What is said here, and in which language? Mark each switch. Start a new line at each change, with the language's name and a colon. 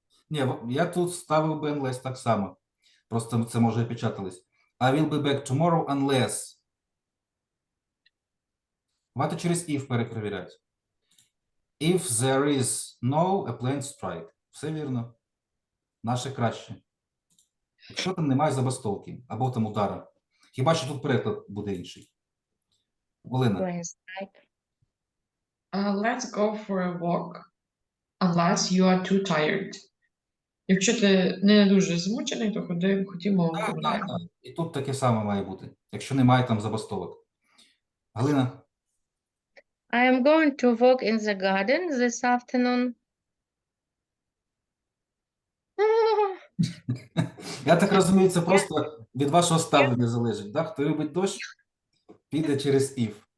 Ukrainian: Ні, я тут ставив би unless так само. Просто це може і печатались.
English: I will be back tomorrow unless.
Ukrainian: Давайте через if перепровіряти.
English: If there is no a plane strike.
Ukrainian: Все вірно. Наше краще. Якщо там немає забастовки або там удара. Хіба що тут переклад буде інший. Олена,
English: Плейн страйк. Let's go for a walk unless you are too tired.
Ukrainian: Якщо ти не дуже змучений, то ходімо погуляємо. і тут таке саме має бути, якщо немає там забастовок. Галина,
English: I am going to walk in the garden this afternoon.
Ukrainian: я так розумію, це просто від вашого ставлення залежить. Да? Хто любить дощ, піде через if.